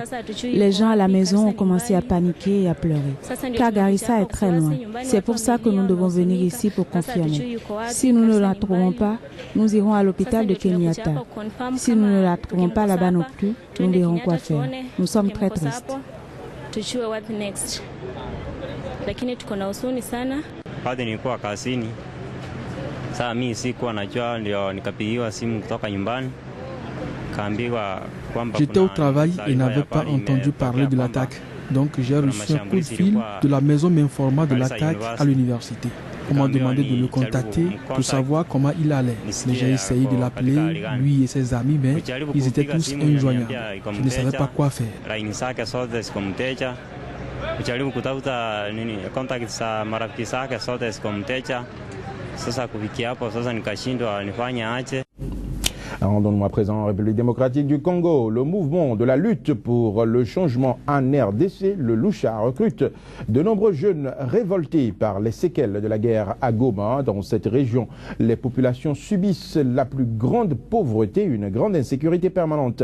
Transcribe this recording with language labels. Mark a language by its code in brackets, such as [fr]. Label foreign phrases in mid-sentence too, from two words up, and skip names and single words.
[fr] Les gens à la maison ont commencé à paniquer et à pleurer, car Garissa est très loin. C'est pour ça que nous devons venir ici pour confirmer. Si nous ne la trouvons pas, nous irons à l'hôpital de Kenyatta. Si nous ne la trouvons pas là-bas non plus, nous verrons quoi faire. Nous sommes très tristes. [sw] Hadi nilikuwa kazini. Sasa mimi sikuwa najua, ndio nikapigiwa simu kutoka nyumbani. Kaambiwa kwamba [fr] j'étais au travail et n'avais pas entendu parler de l'attaque. Donc j'ai reçu un coup de fil de la maison m'informant de l'attaque à l'université. On m'a demandé de le contacter pour savoir comment il allait. Mais j'ai essayé de l'appeler, lui et ses amis, mais ils étaient tous injoignables. Je ne savais pas quoi faire. [sw] Kujaribu kutafuta contact za marafiki zake zote zikamteja. Sasa kufikia hapo sasa nikashindwa nifanye aje. [fr] Rendons-nous à présent en République démocratique du Congo. Le mouvement de la lutte pour le changement en RDC, le Lucha, recrute de nombreux jeunes révoltés par les séquelles de la guerre à Goma. Dans cette région, les populations subissent la plus grande pauvreté, une grande insécurité permanente.